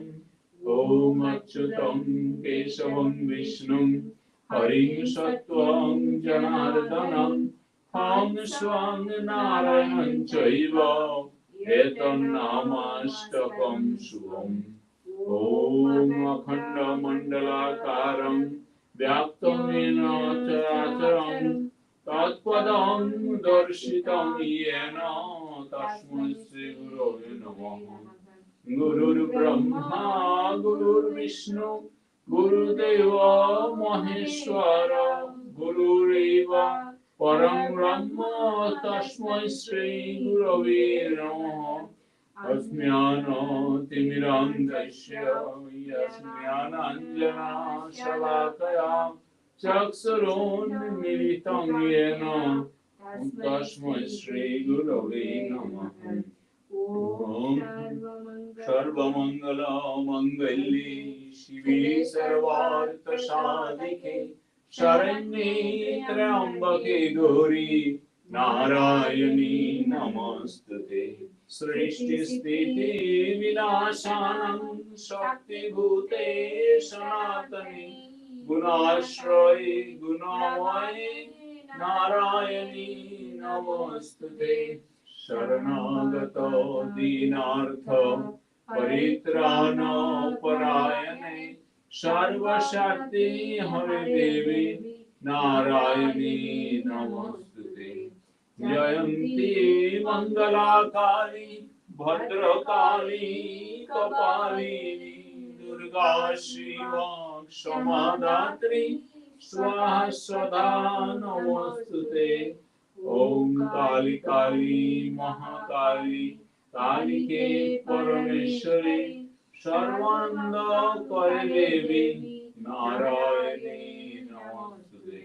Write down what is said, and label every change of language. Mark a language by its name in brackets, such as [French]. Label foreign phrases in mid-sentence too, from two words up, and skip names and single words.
[Sanskrit] ওম অচ্যুতং কেশবং বিষ্ণুং হরিং সত্ত্বং জনার্দনং হং স্বং নারায়ণং চৈব এতন্নামাষ্টকং শুভম। ওম অখণ্ডমণ্ডলাকারং ব্যাপ্তং येन চরাচরং তৎপদং দর্শিতং येन তস্मै শ্রী গুরবে নমঃ। গুরুর্ব্রহ্মা গুরুর্বিষ্ণু গুরুদেব মহেশ্বর গুরুরেব পরম ব্রহ্ম তস্मै শ্রী গুরবে নমঃ। অজ্ঞানতিমিরান্ধস্য জ্ঞানাঞ্জনা শলাকয়া চক্ষুरुन्मीलितं येन তস্मै শ্রী গুরবে নমঃ। ওম সর্বমঙ্গল মঙ্গলে শিবে সর্বার্থ সাধিকে শরণ্যে ত্র্যম্বকে গৌরী নারায়ণী নমস্তুতে। সৃষ্টি স্থিতি বিনাশানং শক্তিভূতে সনাতনে গুণাশ্রয়ে গুণময়ে নারায়ণী নমস্তুতে। শরণাগত দীনার্থ পরিত্রাণ পরায়ণে সর্বশক্তি হরে দেবী নারায়ণী নমস্তুতে। জয়ন্তী মঙ্গলা কালী ভদ্রকালী কপালিনী দুর্গা শিবা क्षमा दात्री स्वाहा स्वधा नमोस्तुते। ओम काली काली महाकाली कालिके परमेश्वरी सर्वानंद करे देवी नारायणी नमोस्तुते।